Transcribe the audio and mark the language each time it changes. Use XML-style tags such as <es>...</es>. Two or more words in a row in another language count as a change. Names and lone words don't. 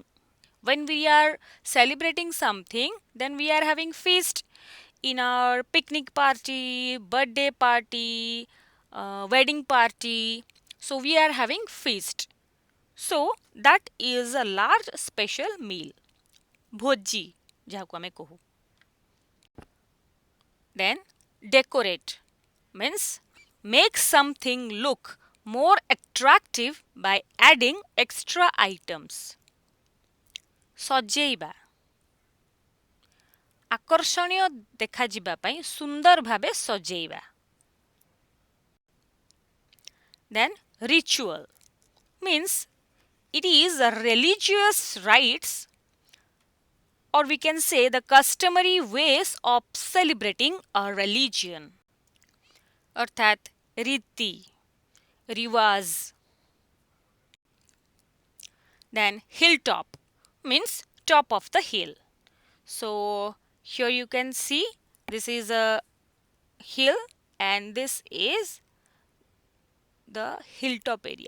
<en>When we are celebrating something, then we are having feast in our picnic party, birthday party, wedding party. So we are having feast. So that is a large special meal.</en> <or>भोजी ଯାହାକୁ ଆମେ କହୁ.</or> <en>Then decorate means make something look more attractive by adding extra items.</en> <or>ସଜେଇବା ଆକର୍ଷଣୀୟ ଦେଖାଯିବା ପାଇଁ ସୁନ୍ଦର ଭାବେ ସଜେଇବା.</or> <en>Then ritual means it is a religious rites, or we can say the customary ways of celebrating a religion.</en> <or>ଅର୍ଥାତ୍ ରୀତି ରିବାଜ.</or> <en>Then hilltop means top of the hill. So here you can see this is a hill and this is the hilltop area.</en>